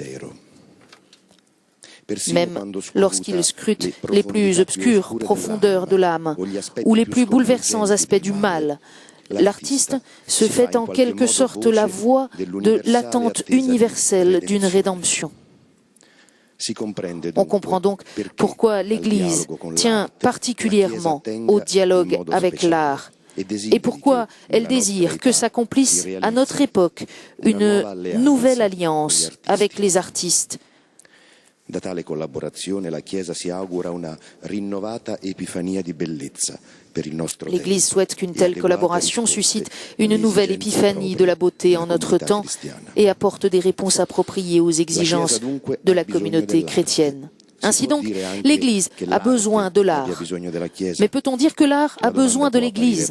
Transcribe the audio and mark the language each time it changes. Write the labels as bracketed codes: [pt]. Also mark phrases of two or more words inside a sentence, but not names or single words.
[fr] Même lorsqu'il scrute les plus obscures profondeurs de l'âme ou les plus bouleversants aspects du mal, l'artiste se fait en quelque sorte la voix de l'attente universelle d'une rédemption. On comprend donc pourquoi l'Église tient particulièrement au dialogue avec l'art et pourquoi elle désire que s'accomplisse à notre époque une nouvelle alliance avec les artistes. [it] Da tale collaborazione la Chiesa si augura una rinnovata epifania di bellezza per il nostro tempo. [fr] L'Église souhaite qu'une telle collaboration suscite une nouvelle épiphanie de la beauté en notre temps et apporte des réponses appropriées aux exigences de la communauté chrétienne. Ainsi donc, l'Église a besoin de l'art. Mais peut-on dire que l'art a besoin de l'Église?